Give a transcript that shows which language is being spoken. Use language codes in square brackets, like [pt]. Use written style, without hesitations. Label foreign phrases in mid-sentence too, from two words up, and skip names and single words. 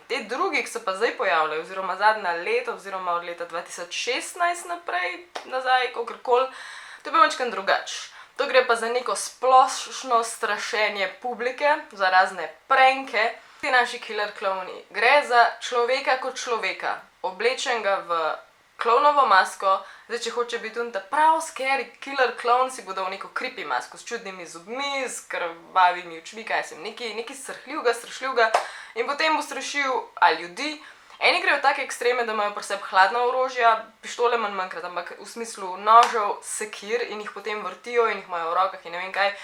[sl] Te drugi, ki se pa zdaj pojavljajo, oziroma zadnja leta, oziroma od leta 2016 naprej, nazaj, kakorkoli, to je pa mačkan drugač. To gre pa za neko splošno strašenje publike, za razne pranke. Ti naši [en] killer clowni. [sl] Gre za človeka kot človeka, oblečenega v klovnovo masko. Zdaj, če hoče biti ta prav [en] scary killer clown, [sl] si bo dal neko creepy masko s čudnimi zobmi, s krvavimi očmi, kaj sem, nekaj strašljivega in potem bo strašil ljudi. Eni grejo take ekstreme, da imajo pri sebi hladna orožja, pištole manjkrat, ampak v smislu nožev, sekir in jih potem vrtijo in jih imajo v rokah in ne vem kaj.